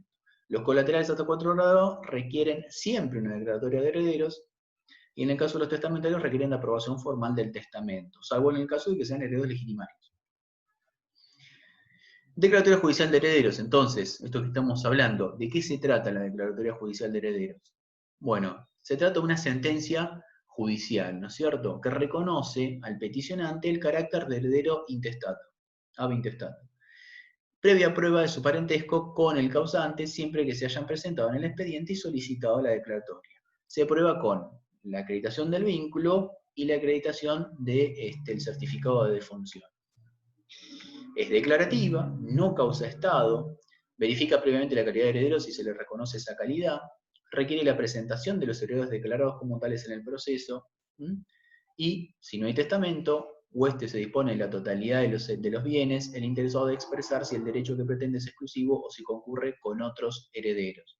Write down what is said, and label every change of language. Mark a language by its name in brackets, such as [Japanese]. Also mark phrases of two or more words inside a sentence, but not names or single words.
[Spanish] Los colaterales hasta 4 grados requieren siempre una declaratoria de herederos, y en el caso de los testamentarios requieren la aprobación formal del testamento, salvo en el caso de que sean herederos legitimarios. Declaratoria judicial de herederos, entonces, esto que estamos hablando, ¿de qué se trata la declaratoria judicial de herederos? Bueno, se trata de una sentencia judicial, ¿no es cierto?, que reconoce al peticionante el carácter de heredero intestato, [Latin] ab intestato, [Spanish] previa prueba de su parentesco con el causante, siempre que se hayan presentado en el expediente y solicitado la declaratoria. Se prueba con la acreditación del vínculo y la acreditación del certificado de defunción. Es declarativa, no causa estado, verifica previamente la calidad de heredero si se le reconoce esa calidad, requiere la presentación de los herederos declarados como tales en el proceso, y si no hay testamento, o se dispone de la totalidad de los bienes, el interesado de expresar si el derecho que pretende es exclusivo o si concurre con otros herederos.